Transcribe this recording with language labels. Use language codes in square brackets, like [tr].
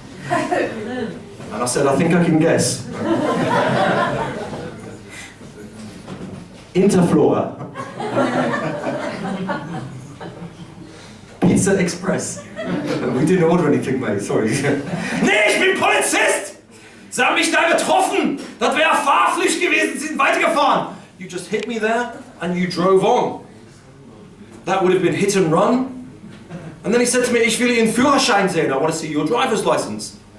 [en] And I said, I think I can guess. Interflora. Pizza Express. We didn't order anything, mate, sorry. [de] Nee, ich bin Polizist! Sie haben mich da getroffen! Das wäre Fahrpflicht gewesen, Sie sind weitergefahren! [en] You just hit me there, and you drove on. That would have been hit and run. And then he said to me, [de] ich will Ihren Führerschein sehen, [en] I want to see your driver's license.